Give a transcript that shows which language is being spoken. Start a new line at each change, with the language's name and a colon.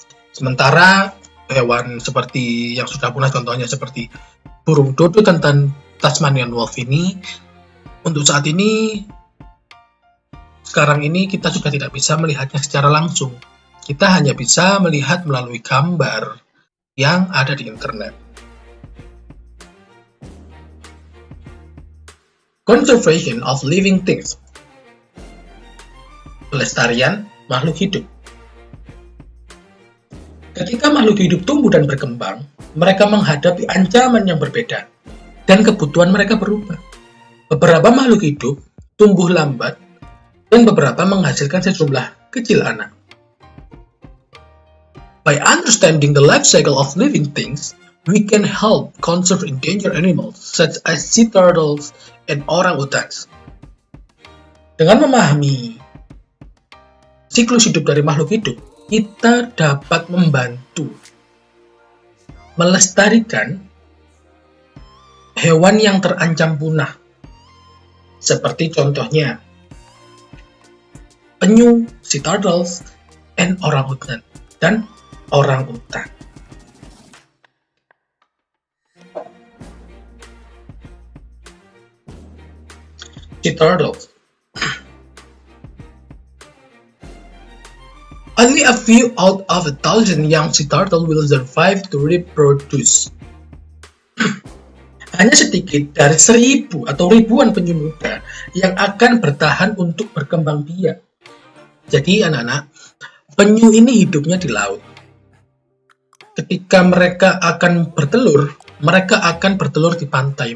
Indonesian: Sementara hewan seperti yang sudah punah, contohnya seperti burung dodo dan Tasmanian wolf ini, untuk saat ini, sekarang ini kita sudah tidak bisa melihatnya secara langsung. Kita hanya bisa melihat melalui gambar yang ada di internet.
English: Conservation of living things.
Indonesian: Pelestarian makhluk hidup. Ketika makhluk hidup tumbuh dan berkembang, mereka menghadapi ancaman yang berbeda dan kebutuhan mereka berubah. Beberapa makhluk hidup tumbuh lambat dan beberapa menghasilkan sejumlah kecil anak.
English: By understanding the life cycle of living things, we can help conserve endangered animals such as sea turtles and orangutans.
Indonesian: Dengan memahami siklus hidup dari makhluk hidup, kita dapat membantu melestarikan hewan yang terancam punah. Seperti contohnya penyu,
English: sea turtles, and
Indonesian: orangutan dan orangutan.
English: Sea turtles. Only a few out of 1,000 young sea turtle will survive to reproduce.
Indonesian: Hanya sedikit dari 1.000 atau ribuan penyu muda yang akan bertahan untuk berkembang biak. Jadi anak-anak, penyu ini hidupnya di laut. Ketika mereka akan bertelur, mereka akan bertelur di pantai.